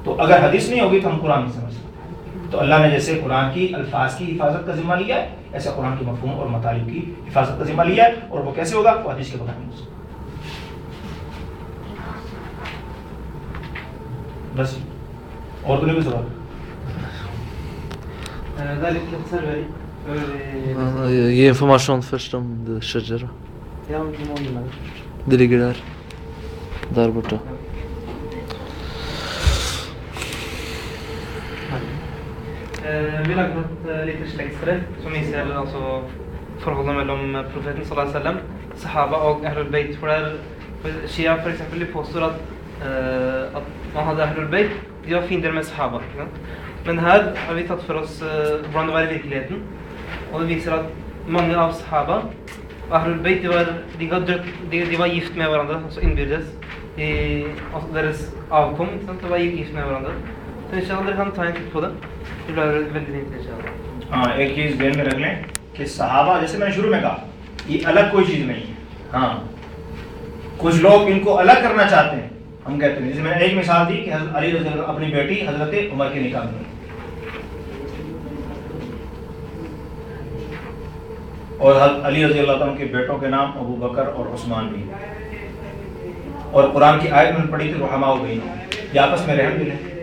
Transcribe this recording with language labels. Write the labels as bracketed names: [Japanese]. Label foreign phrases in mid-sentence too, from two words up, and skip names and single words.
[Urdu] تو اگر حدیث نہیں ہوگی تو ہم قرآن نہیں سمجھ سکتے۔ تو اللہ نے جیسے قرآن کی الفاظ کی حفاظت کا ذمہ لیا ہے، ایسے قرآن کے مفہوم اور مطالب کی حفاظت کا ذمہ لیا ہے، اور وہ کیسے ہوگا؟ وہ حدیث کے بغیر نہیں ہو سکتا۔ بس اور تو نہیں کوئی سوال؟ [Norwegian] Ge informasjon først om det Shajara. Det ligger der borte. Vi lager et lite slektstre som viser altså forholdet mellom profeten [Arabic] صلى الله عليه وسلم, [Norwegian] sahaba og Ahlul Bayt. For Shia for eksempel, de påstår at man hadde Ahlul Bayt, de var fiender med sahaba. Men her har vi tatt for oss hvordan det var i virkeligheten, og det viser at mange av sahaba og Ahlul Bayt de var gift med hverandre, altså innbyrdes. Altså deres avkom de var gift med hverandre. [Urdu] تو انشاءاللہ [Norwegian] dere kan ta en titt på det. Det blir veldig fint [Arabic] انشاءاللہ. [Urdu] ہاں ایک چیز ذہن میں رکھ لیں کہ صحابہ، جیسے میں نے شروع میں کہا، یہ الگ کوئی چیز نہیں ہے۔ ہاں کچھ لوگ ان کو الگ کرنا چاہتے ہیں، ہم کہتے ہیں، جیسے میں نے ایک مثال دی کہ حضرت علی [Arabic] رضی اللہ [Urdu] اپنی بیٹی حضرت عمر کے نکاح میں، اور حضرت علی [Arabic] رضی اللہ عنہ [Urdu] کے بیٹوں کے نام ابو بکر اور عثمان بھی، اور قرآن کی آیت میں پڑھی تھی [Arabic] رحماء بینہم، [Urdu] یہ آپس میں رحم دل ہیں۔